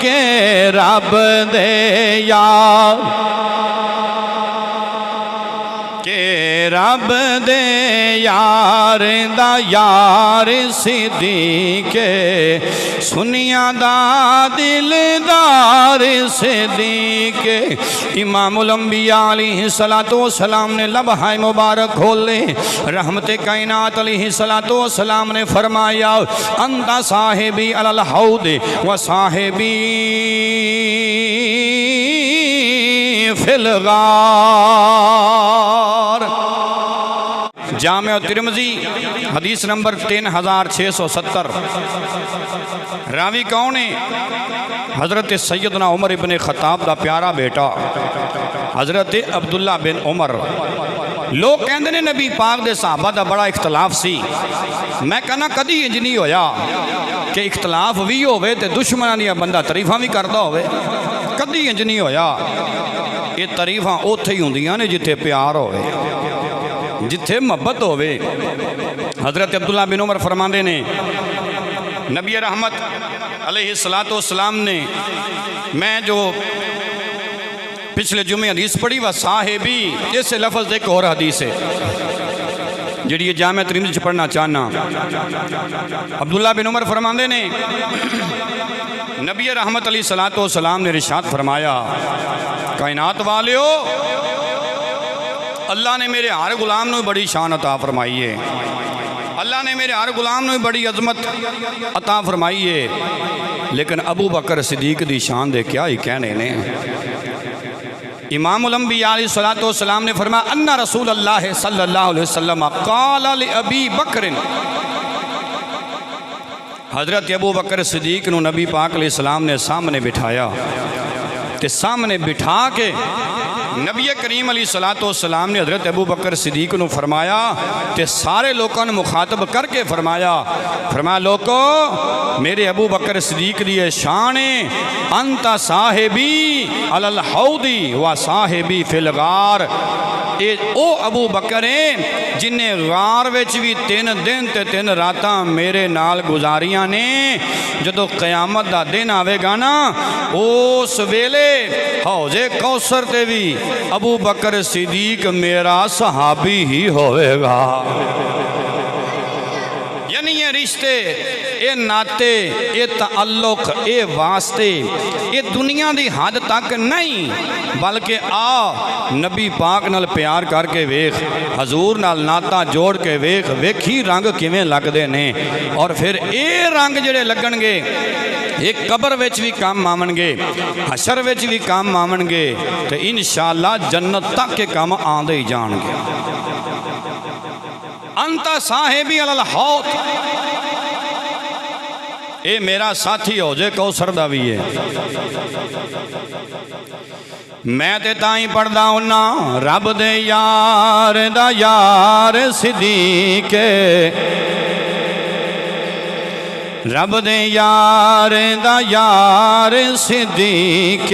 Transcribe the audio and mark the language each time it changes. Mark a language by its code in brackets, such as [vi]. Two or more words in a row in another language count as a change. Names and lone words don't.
[pa] رب دے یار کے رب دے یار دا یار صدیق، سنیاں دا دلدار صدیق. [ur] امام الانبیاء [ar] عليه الصلاة والسلام [ur] نے لمحہ مبارک کھولے، رحمت کائنات [ar] عليه الصلاة والسلام [ur] نے فرمایا [ar] أنت صاحبي على الحوض وصاحبي في الغار. [ur] جامع ترمذی حدیث نمبر 3670. راوی کون ہے? [pa] حضرت سیدنا عمر ابن خطاب دا پیارا بیٹا حضرت عبداللہ بن عمر. لوگ کہتے ہیں نبی پاک دے صحابہ دا بڑا اختلاف سی. میں کہنا کدی انج نہیں ہویا کہ اختلاف بھی ہووے تے دشمناں دی بندہ تعریفاں بھی کردا ہووے. کدی انج نہیں ہویا. یہ تعریفاں اوتھے ہی ہندیاں نے جتھے پیار ہووے، جتھے محبت ہووے. حضرت عبداللہ بن عمر فرماتے نے نبی رحمت [ar] عليه الصلاة والسلام [pa] نے، میں جو پچھلے جمعے حدیث پڑھی و صاحبی، اس لفظ ایک اور حدیث ہے جی جامع ترمذی پڑھنا چاہنا. [ur] عبداللہ بن عمر فرماتے نے نبی رحمت [ar] عليه الصلاة والسلام [ur] نے ارشاد فرمایا، کائنات والیو، اللہ نے میرے ہر غلام کو بڑی شان عطا فرمائی ہے. اللہ نے میرے ہر غلام کو بڑی عظمت عطا فرمائی ہے. [pa] لیکن ابو بکر صدیق دی شان دے کیا ہی کہنے نے. [ur] امام الانبیاء [ar] عليه الصلاة والسلام [ur] نے فرمایا [ar] أن رسول الله صلى الله عليه وسلم قال لأبي بكر. [pa] حضرت ابو بکر صدیق نوں نبی پاک علیہ السلام نے سامنے بٹھایا تے سامنے بٹھا کے نبی کریم [ar] عليه الصلاة والسلام [pa] نے حضرت ابو بکر صدیق نوں فرمایا تے سارے لوگوں نے مخاطب کرکے فرمایا لوگو، میرے ابو بکر صدیق دی شان ہے [ar] أنت صاحبي على الحوض وصاحبي في الغار. [pa] یہ او ابو بکر ہے جنہیں غار وچ بھی 3 دن تے 3 راتاں میرے نال گزاریاں نے. جدوں قیامت دا دن آویگا نا، اس ویلے حوض کوثر تے بھی ابو بکر صدیق میرا صحابی ہی ہوویگا. یعنی یہ رشتے، یہ ناطے، یہ تعلق، یہ واسطے یہ دنیا کی حد تک نہیں، بلکہ آ نبی پاک نال پیار کرکے ویکھ، حضور نال ناطہ جوڑ کے ویکھ، ویکھی رنگ کویں لگدے نے. اور فیر یہ رنگ جہڑے لگݨگے یہ قبر وچ بھی کام آوݨگے، حشر وچ بھی کام آوݨگے، تو ان شاءاللہ جنت تک کے کام آندے ہی جاݨگے. [ar] أنت صاحبي على الحوض, [pa] یہ میرا ساتھی ہو جے کوثر دا بھی ہے. میں تے تائی پڑھدا ہناں رب دے یار دا یار صدیق، رب دے یار دا یار صدیق.